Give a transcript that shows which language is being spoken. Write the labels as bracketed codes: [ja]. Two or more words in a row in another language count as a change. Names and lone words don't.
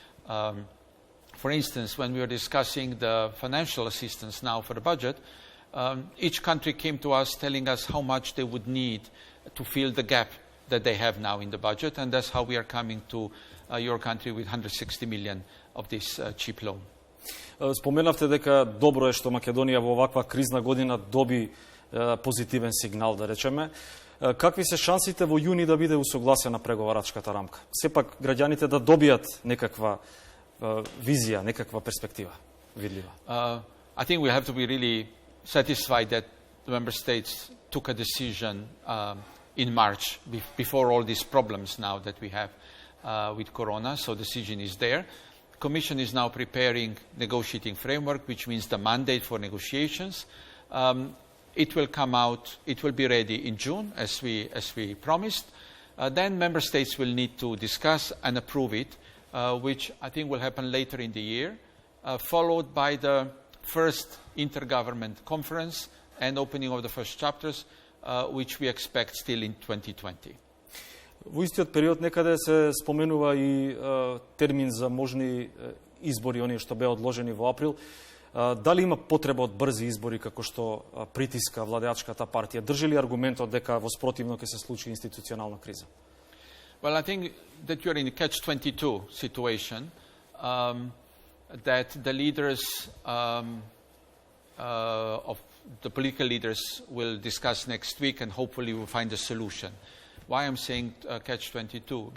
[en] For instance, when we were discussing the financial assistance now for the budget, each country came to us telling us how much they would need to fill the gap that they have now in the budget, and that's how we are coming to your country with 160 million of this cheap loan. [mk] Споменавте дека добро е што Македонија во оваква кризна година доби позитивен сигнал, да речеме. Какви се шансите во јуни да биде усогласена преговарачката рамка? Сепак граѓаните да добијат некаква визија, некаква перспектива видлива. [en] I think we have to be really satisfied that the member states took a decision in March before all these problems now that we have. with Corona, so the decision is there. Commission is now preparing negotiating framework, which means the mandate for negotiations. It will come out, it will be ready in June, as we promised. Then member states will need to discuss and approve it, which I think will happen later in the year, followed by the first intergovernment conference and opening of the first chapters, which we expect still in 2020. [mk] Во истиот период некаде се споменува и термин за можни избори, оние што беа одложени во април. Дали има потреба од брзи избори како што притиска владеачката партија? Држи ли аргументот дека во спротивно ќе се случи институционална криза? [en] Well, I think that you're in a catch-22 situation, that the leaders of the political leaders will discuss next week and hopefully will find a solution. Why I'm saying catch-22?